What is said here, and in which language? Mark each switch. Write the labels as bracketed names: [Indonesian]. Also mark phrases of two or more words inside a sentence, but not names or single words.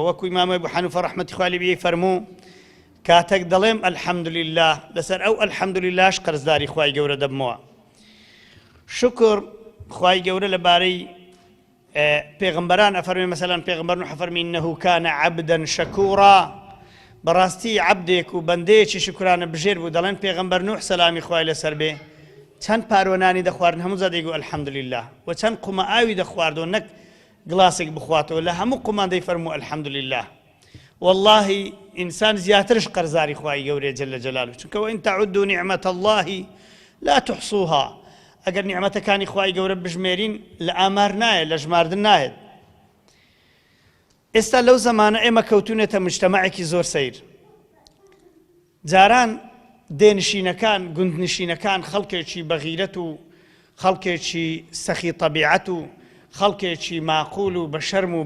[Central Kurdish] وەکو ئیمام ئەبو حەنیفە ڕەحمەتی خوای لێ بێ فەرموو کاتێک دەڵێم ئەلحەمدولله، لەسەر ئەو ئەلحەمدوللهش قەرزداری خوای گەورە دەبمەوە. شکر خوای گەورە لەبارەی پێغەمبەران ئەفەرمێ، مەسەلەن پێغەمبەر نوح ئەفەرمێ [Arabic] إنه كان عبدا شكورا، [Central Kurdish] بەڕاستی عەبدێک و بەندەیەکی شکرانە بژێر بوو. دەڵێن پێغەمبەر نوح سەلامی خوای لەسەر بێ چەند پارۆنانی دەخواردن، هەموو زادێک و ئەلحەمدولله، و چەند قومە ئاوی دەخواردەوە، نەک گڵاسێک بخواتەوە، لە هەموو قومان دەیفەرموو ئەلحەمدولله. والله ئینسان زیاترش قەرزداری خوای گەورەیە [Arabic] جەلە جەلالوه، [Central Kurdish] چونکە [Arabic] وإن تعدوا نعمة الله لا تحصوها، [Central Kurdish] ئەگەر نیعمەتەکانی خوای گەورە بژمێرین لە ئامار نایە، لە ژماردن نایێت. ئێستا لەو زمانە ئێمە کەوتونێتە مجتەمەعێکی زۆر سەیر. جاران دێنشینەکان، گوندنشینەکان خەڵکێکی بەغیرەت و خەڵکێکی سەخی طەبیعەت و خەڵکێکی ماقول و بە شەرم و بە